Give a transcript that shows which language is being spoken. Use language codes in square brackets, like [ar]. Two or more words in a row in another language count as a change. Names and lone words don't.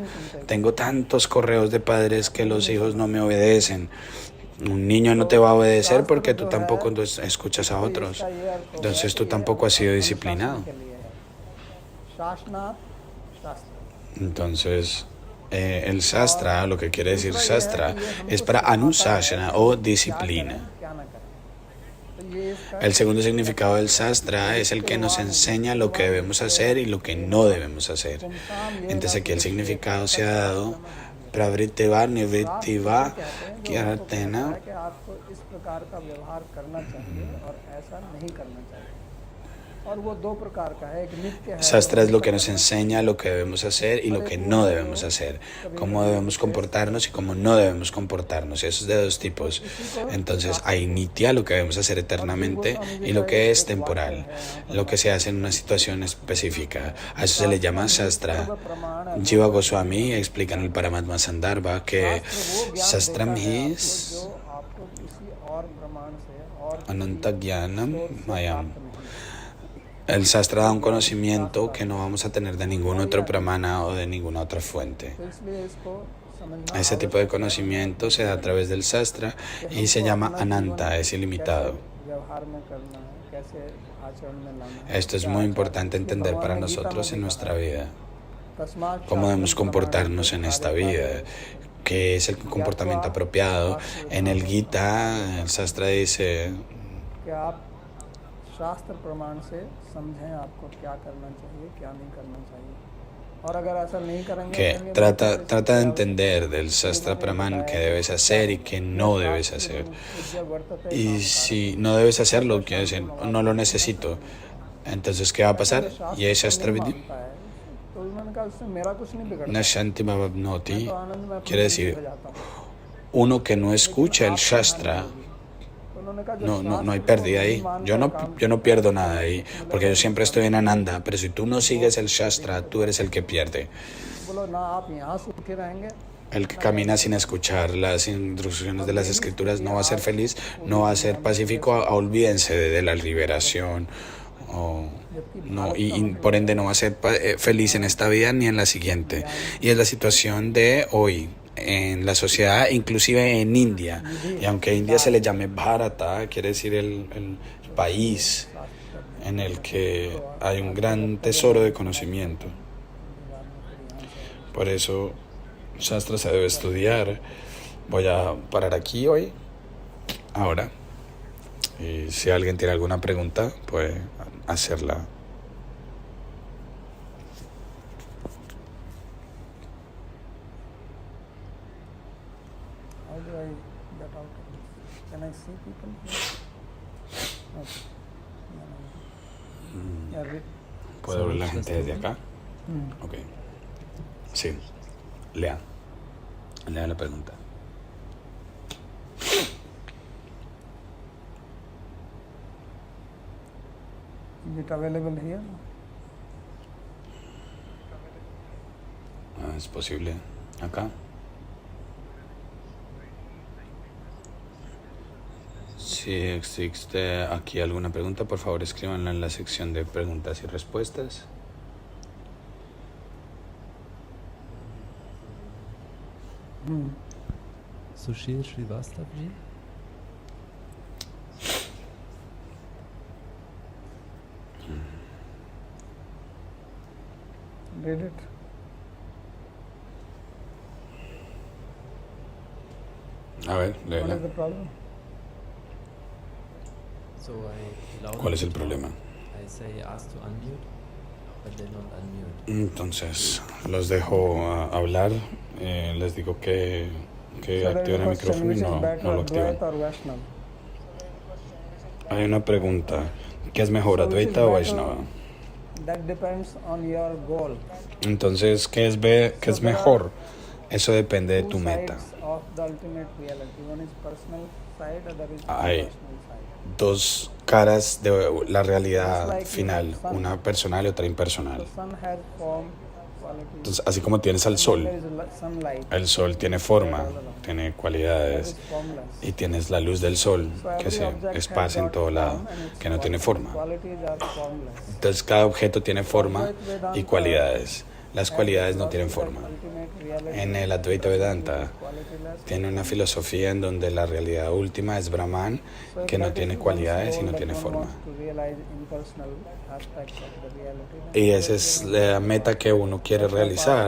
[es] Tengo tantos correos de padres que los hijos no me obedecen. Un niño no te va a obedecer porque tú tampoco escuchas a otros. Entonces tú tampoco has sido disciplinado. [sa] शासनात् शास्त्र, [es] Entonces, el Shastra, lo que quiere decir Shastra, es para Anusashana o disciplina. [hi] क्या न करें। तो ये इसका [es] El segundo significado del Shastra es el que nos enseña lo que debemos hacer y lo que no debemos hacer. Entonces aquí el significado se ha dado Pravrittiva, Nivrittiva, Kyartena. [hi] है कि आपको इस प्रकार का व्यवहार करना चाहिए और ऐसा नहीं करना चाहिए। और वो दो प्रकार का है, एक नित्य है, [es] Shastra es lo que nos enseña lo que debemos hacer y lo que no debemos hacer, cómo debemos comportarnos y cómo no debemos comportarnos. Eso es de dos tipos. Entonces hay nitya, lo que debemos hacer eternamente, y lo que es temporal, lo que se hace en una situación específica. A eso se le llama Shastra. Jiva Goswami explica en el Paramatma Sandarbha que Shastram is [hi] जो आपको किसी और प्रमाण से और [sa] अनन्त ज्ञानमयम्. [es] El Shastra da un conocimiento que no vamos a tener de ningún otro pramana o de ninguna otra fuente. [hi] तो इसलिए इसको समझना [es] Ese tipo de conocimiento se da a través del Shastra y se llama Ananta, es ilimitado. [hi] व्यवहार में करना है, कैसे आचरण में लाना है। [es] Esto es muy importante entender para nosotros en nuestra vida. [sa] तस्मात् [es] Cómo debemos comportarnos en esta vida, qué es el comportamiento apropiado. En el Gita, el Shastra dice [hi] कि आप शास्त्र प्रमाण से समझें आपको क्या करना चाहिए, क्या नहीं करना चाहिए। और अगर ऐसा नहीं करेंगे [es] que trata de entender del Shastra Praman qué debes hacer y qué no debes hacer. Y si no debes hacerlo, quiere decir, no lo necesito. Entonces, ¿qué va a pasar? Y es Shastra Vidhi. [hi] तो उन्होंने कहा उससे मेरा कुछ नहीं बिगड़ता, [sa] नशान्ति भवाब्नोति [hi] तो आनंद में अपनी [es] quiere [hi] जिंदगी [es] decir, [hi] में जाता हूँ। [es] uno que no escucha el Shastra, [hi] तो उन्होंने कहा [es] no hay pérdida ahí. Yo no pierdo nada ahí, porque yo siempre estoy en Ananda, pero si tú no sigues el Shastra, tú eres el que pierde. [hi] बोलो ना आप यहाँ सूखे रहेंगे, [es] El que camina sin escuchar las instrucciones de las escrituras no va a ser feliz, no va a ser pacífico, olvídense de la liberación, y por ende no va a ser feliz en esta vida ni en la siguiente. Y es la situación de hoy en la sociedad, inclusive en India. Y aunque a India se le llame Bharata, quiere decir el país en el que hay un gran tesoro de conocimiento. Por eso Shastra se debe estudiar. Voy a parar aquí hoy, ahora. Y si alguien tiene alguna pregunta, puede hacerla. [en] How do I get out of this? Can I see people here? Okay. Yeah, [es] ¿Puedo ver la gente desde acá? Mm. Ok. Sí. Lea. Lea la pregunta. [en] Is it available here? [es] ¿Es posible acá? Si existe aquí alguna pregunta, por favor escríbanla en la sección de preguntas y respuestas. Sushil Srivastavji. [en] Read it. [es] A ver, [en] What [es] léela. [en] is the problem? So I loudly [es] ¿Cuál es el [en] talk. [es] problema? [en] I say ask to unmute, but they don't unmute. [es] Entonces, los dejo hablar. Les digo que [en] So there is [es] activen [en] a [es] el [en] question, [es] micrófono y [en] which is [es] no [en] better, [es] lo activan. [en] Advaita or Vaishnava? [es] Hay una pregunta. ¿Qué es mejor, [en] So which is [es] Advaita o [en] better? [es] Vaishnava? [en] That depends on your goal. [es] Entonces, ¿qué es mejor? Eso depende de [en] Two [es] tu meta. [en] sides of the ultimate reality. One is personal side, other is [es] Hay [en] personal side. [es] dos caras de la realidad final, una personal y otra impersonal. [en] The sun has form, quality. [es] Entonces, así como tienes al [en] There [es] sol, [en] is sunlight. [es] el sol tiene forma, tiene [en] That [es] cualidades, [en] is formless. [es] y tienes la luz del sol [en] So [es] que [en] every [es] se [en] object has [es] esparce en [en] got [es] todo lado, [en] form and its [es] que no tiene [en] quality. [es] forma. [en] Qualities are formless. [es] Entonces cada objeto tiene forma y cualidades. Las cualidades no tienen forma. En el Advaita Vedanta tiene una filosofía en donde la realidad última es Brahman, que no tiene cualidades y no tiene forma. Y esa es la meta que uno quiere realizar.